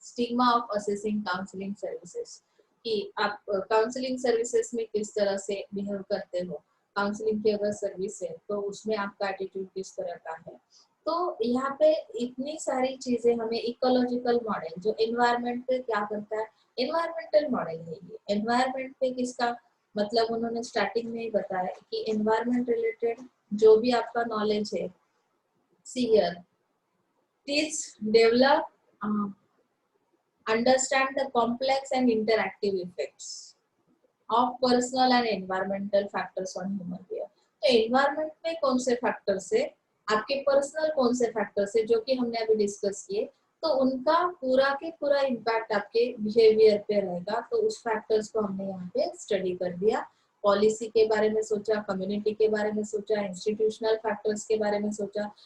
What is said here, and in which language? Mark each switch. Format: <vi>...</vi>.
<hi>Stigma of assessing counselling services, कि आप counselling services में किस तरह से बिहेव करते हो, काउंसलिंग की अगर सर्विस है तो उसमें आपका एटीट्यूड किस तरह का है। तो यहाँ पे इतनी सारी चीजें हमें, इकोलॉजिकल मॉडल जो एनवायरनमेंट पे क्या करता है, एनवायरमेंटल मॉडल है ये। एनवायरनमेंट पे किसका मतलब उन्होंने स्टार्टिंग में ही बताया कि एनवायरनमेंट रिलेटेड जो भी आपका नॉलेज है,</hi> <en>see here, please develop, understand the complex and interactive effects of personal and environmental factors on human behavior।</en> <hi>तो एनवायरमेंट में कौन से फैक्टर्स है, आपके पर्सनल कौन से फैक्टर्स है जो कि हमने अभी डिस्कस किए, तो उनका पूरा के पूरा इम्पैक्ट आपके बिहेवियर पे रहेगा। तो उस फैक्टर्स को हमने यहाँ पे स्टडी कर दिया। पॉलिसी के बारे में सोचा, कम्युनिटी के बारे में सोचा, इंस्टीट्यूशनल फैक्टर्स के बारे में सोचा।</hi>